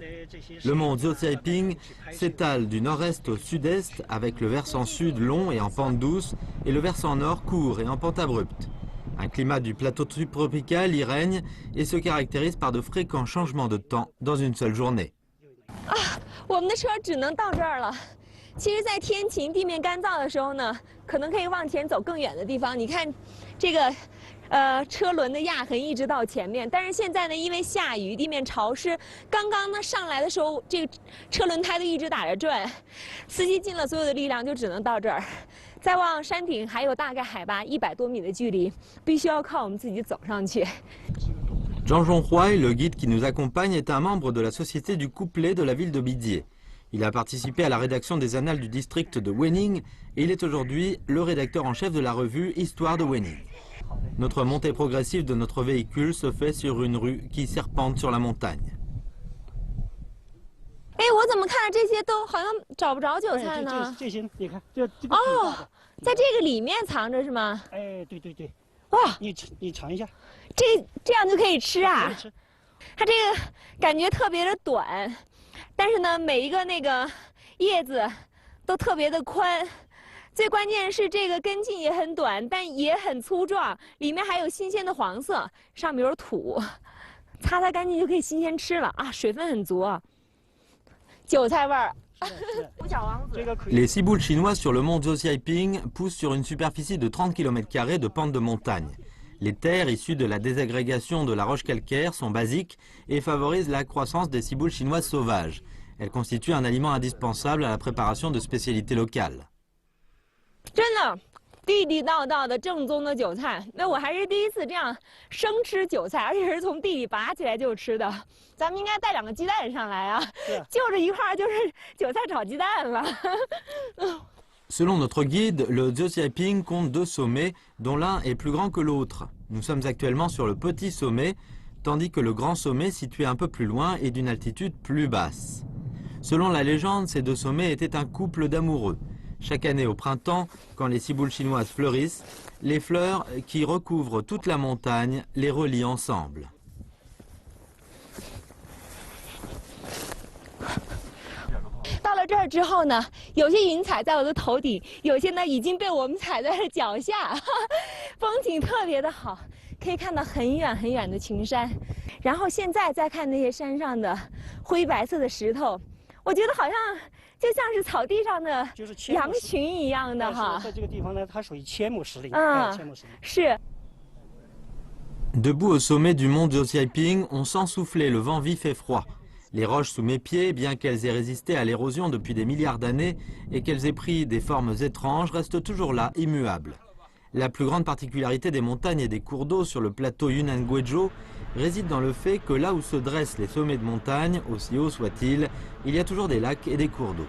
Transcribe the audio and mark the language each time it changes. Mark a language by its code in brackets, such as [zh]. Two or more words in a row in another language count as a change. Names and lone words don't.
[fr] Le mont Jiuzhaiping s'étale du nord-est au sud-est avec le versant sud long et en pente douce et le versant nord court et en pente abrupte. Un climat du plateau subtropical y règne et se caractérise par de fréquents changements de temps dans une seule journée. [zh] 其实，在天晴、地面干燥的时候呢，可能可以往前走更远的地方。你看，这个，车轮的压痕一直到前面。但是现在呢，因为下雨，地面潮湿，刚刚呢上来的时候，这个车轮胎都一直打着转，司机尽了所有的力量，就只能到这儿。再往山顶还有大概海拔100多米的距离，必须要靠我们自己走上去。 [fr] Zhang Zhonghuai, le guide qui nous accompagne, est un membre de la société du couplet de la ville de Bidié. Il a participé à la rédaction des annales du district de Wening et il est aujourd'hui le rédacteur en chef de la revue Histoire de Wening. Notre montée progressive de notre véhicule se fait sur une rue qui serpente sur la montagne. [zh] 哎，我怎么看着这些都好像找不着韭菜呢？这些你看，这个哦，在这个里面藏着是吗？哎，对对对。哇，你尝一下，这样就可以吃啊？它这个感觉特别的短。但是呢，每一个那个叶子都特别的宽，最关键是这个根茎也很短，但也很粗壮，里面还有新鲜的黄色，上面有土，擦擦干净就可以新鲜吃了啊，水分很足，韭菜味儿。 [fr] Les ciboules chinoises sur le mont Jiuzhaiping poussent sur une superficie de 30 km² de pente de montagne. Les terres issues de la désagrégation de la roche calcaire sont basiques et favorisent la croissance des ciboules chinoises sauvages. Elles constituent un aliment indispensable à la préparation de spécialités locales. [zh] 真的，地地道道的正宗的韭菜，那我还是第一次这样生吃韭菜，而且是从地里拔起来就吃的。咱们应该带2个鸡蛋上来啊，就这一块就是韭菜炒鸡蛋了。 [fr] Selon notre guide, le Jiuzhaiping compte 2 sommets, dont l'un est plus grand que l'autre. Nous sommes actuellement sur le petit sommet, tandis que le grand sommet, situé un peu plus loin, est d'une altitude plus basse. Selon la légende, ces 2 sommets étaient un couple d'amoureux. Chaque année au printemps, quand les ciboules chinoises fleurissent, les fleurs qui recouvrent toute la montagne les relient ensemble. [zh] 这儿之后呢，有些云彩在我的头顶，有些呢已经被我们踩在了脚下，风景特别的好，可以看到很远很远的群山。然后现在再看那些山上的灰白色的石头，我觉得好像就像是草地上的羊群一样的哈。在这个地方呢，它属于阡陌石林。阡陌石林是。 [fr] Debout au sommet du mont Jiaoping, on sent souffler le vent vif et froid. Les roches sous mes pieds, bien qu'elles aient résisté à l'érosion depuis des milliards d'années et qu'elles aient pris des formes étranges, restent toujours là, immuables. La plus grande particularité des montagnes et des cours d'eau sur le plateau Yunnan-Guizhou réside dans le fait que là où se dressent les sommets de montagne, aussi hauts soient-ils, il y a toujours des lacs et des cours d'eau.